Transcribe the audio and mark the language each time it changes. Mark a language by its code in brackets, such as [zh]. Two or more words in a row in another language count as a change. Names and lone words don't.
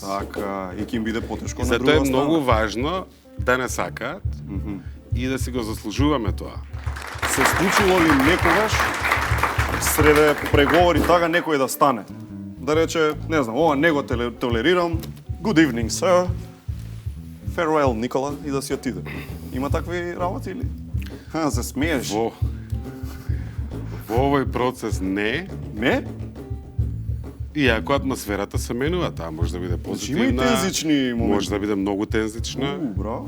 [mk] Така, и ќе им биде потешко на затоа друга е страна. многу важно да не сакаат и да си го заслужуваме тоа. Се случило ли некогаш среде преговори така некој да стане? Да рече, не знам, ова не го толерирам, [en] good evening, sir, farewell, [mk] Никола, и да си отиде. Има такви работи или? Се смееш. Во овој процес не. Не? Иако атмосферата се менува, таа може да биде позитивна. Има и тензични моменти. Може да биде многу тензична. Браво.